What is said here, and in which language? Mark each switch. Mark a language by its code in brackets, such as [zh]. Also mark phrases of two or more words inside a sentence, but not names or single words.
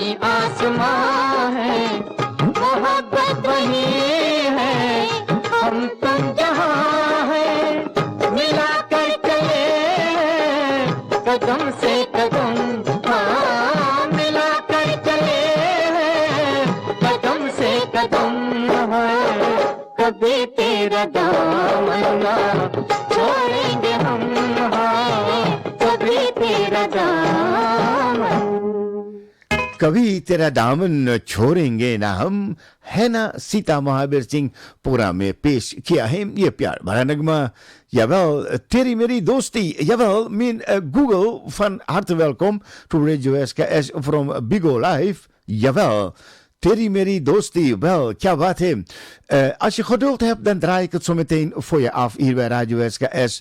[hi] आसमां है, मोहब्बत वही है हम तुम जहां है, मिला कर चले कदम से कदम, हाँ मिला कर चले कदम से कदम है, कभी तेरा दामन ना छोड़ेंगे हम, हाँ कभी तेरा दामन। कभी तेरा दामन छोड़ेंगे ना हम है ना सीता महावीर सिंह पुरा में पेश किया है ये प्यार भरा नगमा। [nl] Jawel, Terry Mary Dosti, jawel, min Google van harte welkom [en] to Radio SKS from Bigo Live, [nl] jawel. Terry Mary Dosti, wel, tja wat hem. Als je geduld hebt, dan draai ik het zo meteen voor je af hier bij Radio SKS.